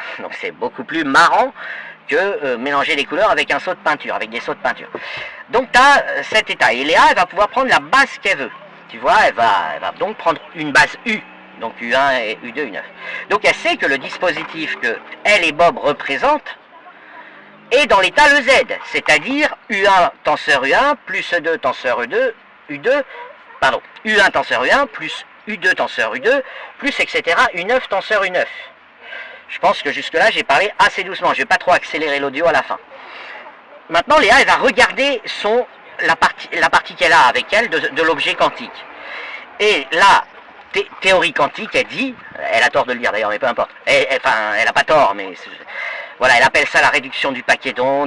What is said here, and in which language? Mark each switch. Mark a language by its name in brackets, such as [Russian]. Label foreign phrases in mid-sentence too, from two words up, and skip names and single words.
[French] Donc c'est beaucoup plus marrant que mélanger les couleurs avec un seau de peinture, avec des seaux de peinture. Donc tu as cet état, et Léa elle va pouvoir prendre la base qu'elle veut, tu vois, elle va donc prendre une base U, donc U1 et U2, U9. Donc elle sait que le dispositif que elle et Bob représentent est dans l'état le Z, c'est-à-dire U1 tenseur U1 plus E2 tenseur U2, U1 tenseur U1 plus U2 tenseur U2, plus etc. U9 tenseur U9. Je pense que jusque-là, j'ai parlé assez doucement. Je ne vais pas trop accélérer l'audio à la fin. Maintenant, Léa, elle va regarder la partie qu'elle a avec elle de l'objet quantique. Et la théorie quantique, elle dit, elle a tort de le dire d'ailleurs, mais peu importe. Enfin, elle n'a pas tort, mais voilà, elle appelle ça la réduction du paquet d'ondes.